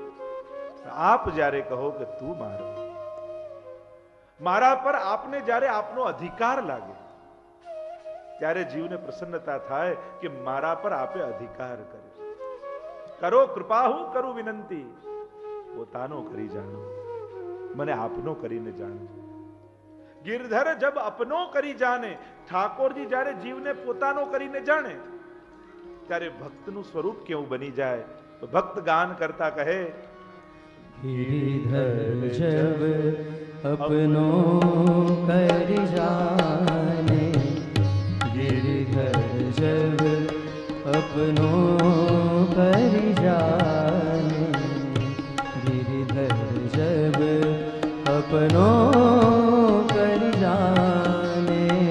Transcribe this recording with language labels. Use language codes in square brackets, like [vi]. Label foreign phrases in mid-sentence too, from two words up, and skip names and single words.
[gu] આપ જ્યારે કહો કે તું મારો, મારા પર આપને જ્યારે આપનો અધિકાર લાગે ત્યારે જીવને પ્રસન્નતા થાય કે મારા પર આપે અધિકાર કર્યો. કરો કૃપા હું કરું વિનંતી પોતાનો કરી જાણો. મને આપનો કરીને જાણજો. [hi] गिरधर जब अपनो करी जाने, [gu] ઠાકોરજી જ્યારે જીવને પોતાનો કરીને જાણે ત્યારે ભક્તનું સ્વરૂપ કેવું બની જાય. તો ભક્ત ગાન કરતા કહે, [hi] गिरिधर जब अपनो कर जाने, गिरिधर जब अपनो कर जाने, गिरिधर जब अपनो कर जाने,